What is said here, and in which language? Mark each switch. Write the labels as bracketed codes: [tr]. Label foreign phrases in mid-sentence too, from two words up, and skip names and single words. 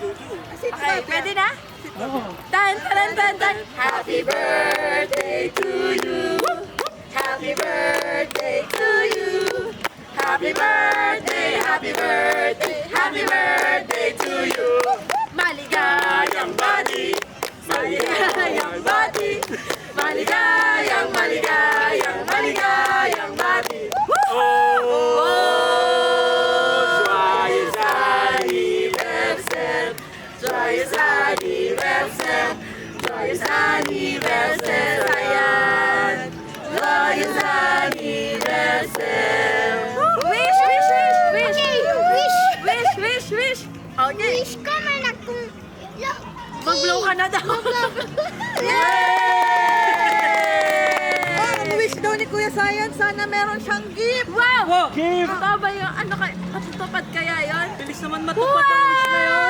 [tl] Okay, pwede na? Tan, tan, tan, tan. [en] Happy birthday to you. Happy birthday to you. Happy birthday, happy birthday, happy birthday to you. [tl] Maligayang bati, maligayang bati, maligayang, maligayang, maligayang bati. [fr] Joyeux anniversaire, joyeux anniversaire, joyeux anniversaire, ayan. Joyeux anniversaire. [en] Wish, wish, wish, wish. Wish, wish, wish. Okay. [tl] Wish ka man akong... Mag-blow ka na daw. Yay! Ang wish daw ni Kuya Sayan, sana meron siyang gift. Wow! Gift! Ito ba yung ano kay matutupad kaya yon? Bilis naman matupad ang wish na yun.